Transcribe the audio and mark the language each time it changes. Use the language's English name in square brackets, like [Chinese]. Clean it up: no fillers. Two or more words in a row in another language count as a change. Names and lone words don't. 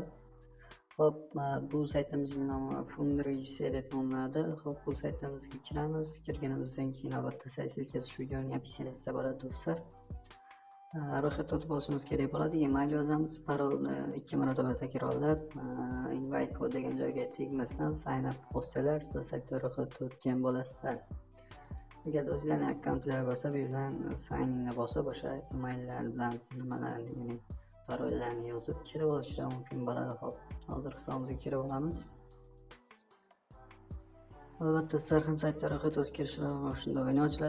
[Uzbek] Xo'p, bu saytimizning nomi Fundraise deb nomlanadi. Xo'p, bu saytimizga kiramiz. Kirganimizdan keyin albatta sayt silkasi shu videoning opsiyasida bo'ladi do'stlar. Ro'yxatga o'tib olishimiz kerak bo'ladi. Email yozamiz, parolni 2 marotaba takrorlab, [English] invite code [Uzbek] degan joyga tegmasdan [English] sign up [Uzbek] bo'lsalar, siz saytda ro'yxatga o'tgan bo'lasizlar. Agar o'zingizlarning akkauntlar bo'lsa, bu yerdan [English] sign inga [Uzbek] bosib, o'sha emaillar bilan nimalarni, ya'ni parollarni yozib kirib olishlar mumkin bo'ladi. Xo'p, hozir hisobimizga kirib olamiz. Albatta sizlar ham saytda ro'yxatga o'tkazishlar shunda o'yin ochiladi.